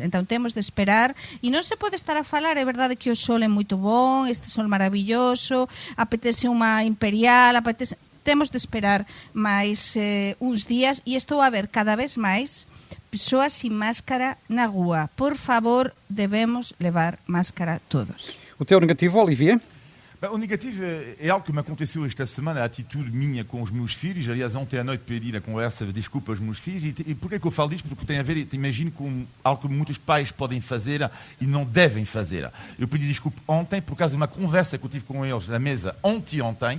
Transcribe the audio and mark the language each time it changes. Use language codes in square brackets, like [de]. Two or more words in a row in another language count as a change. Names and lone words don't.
[gl] Entón temos de esperar, e non se pode estar a falar, é verdade que o sol é moito bon, este sol maravilloso, apetece unha imperial, temos de esperar máis uns días, e estou a ver cada vez máis persoas sin máscara na rúa. Por favor, debemos levar máscara todos. [pt] O teu negativo, Olivier? Bem, o negativo é algo que me aconteceu esta semana, a atitude minha com os meus filhos. Aliás, ontem à noite pedi na conversa desculpa aos meus filhos. E porquê que eu falo disto? Porque tem a ver, imagino, com algo que muitos pais podem fazer e não devem fazer. Eu pedi desculpa ontem por causa de uma conversa que eu tive com eles na mesa ontem.